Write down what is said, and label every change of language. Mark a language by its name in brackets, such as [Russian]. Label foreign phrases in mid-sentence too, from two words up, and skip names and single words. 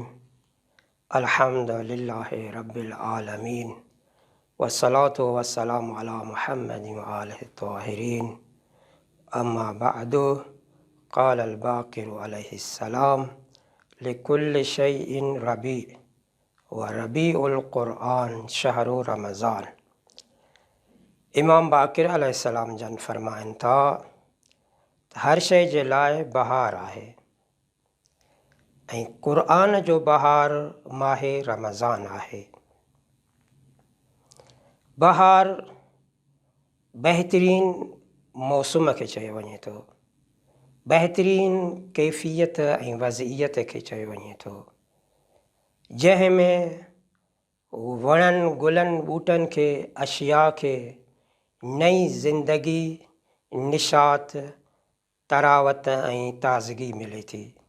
[Arabic] الحمد لله رب العالمين، والصلاة والسلام على محمد وآله الطاهرين. أما بعد، قال الباقر عليه السلام: لكل شيء ربيع، وربيع القرآن شهر رمضان. [Sindhi] इमाम बाक़िर अलैहिस्सलाम जन फरमाइनि था हर शइ जे लाइ बहार आहे ऐं क़ुर्आन जो बहार माहे रमज़ान आहे। बहार बहितरीन मौसम खे चयो वञे थो, बहितरीन कैफ़ियत ऐं वज़इयत खे चयो वञे थो, जंहिंमें वणनि गुलनि ॿूटनि खे अशिया खे नई ज़िंदगी, निशात, तरावत ऐं ताज़गी मिले थी।